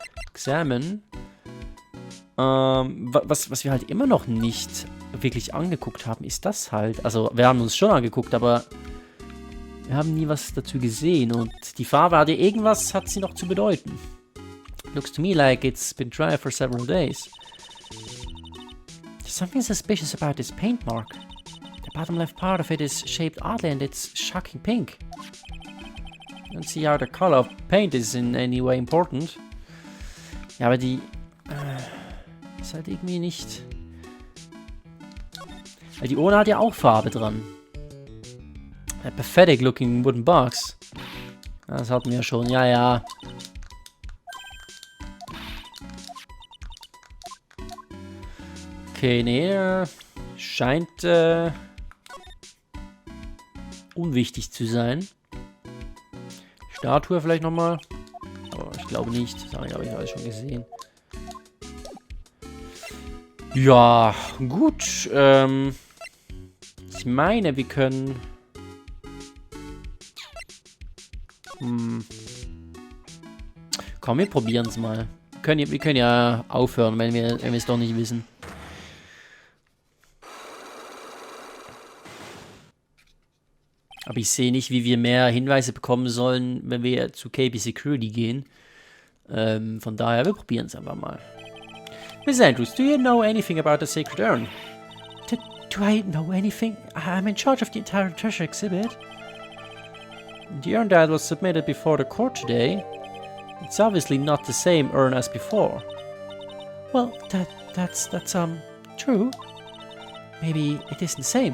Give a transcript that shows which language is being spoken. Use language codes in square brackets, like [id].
[de] Examen. Was wir halt immer noch nicht wirklich angeguckt haben, ist das halt. Also, wir haben uns schon angeguckt, aber wir haben nie was dazu gesehen. Und die Farbe hatte irgendwas, hat sie noch zu bedeuten. [en] Looks to me like it's been dry for several days. There's something suspicious about this paint mark. The bottom left part of it is shaped oddly and it's shocking pink. I don't see how the color of paint is in any way important. [de] Ja, aber die ist halt irgendwie nicht... Weil die Urne hat ja auch Farbe dran. [en] A pathetic looking wooden box. [de] Das hatten wir schon, ja. Okay, nee, scheint unwichtig zu sein. Statue vielleicht nochmal. Aber ich glaube nicht. Das habe ich alles schon gesehen. Ja, gut. Ich meine, wir können... Komm, wir probieren es mal. Wir können ja aufhören, wenn wir es doch nicht wissen. Aber ich sehe nicht, wie wir mehr Hinweise bekommen sollen, wenn wir zu KB Security gehen. Von daher, wir probieren es einfach mal. [en] Miss Andrews, do you know anything about the Sacred Urn? Do I know anything? I'm in charge of the entire treasure exhibit. The urn that was submitted before the court today, it's obviously not the same urn as before. Well, that's true. Maybe it isn't the same.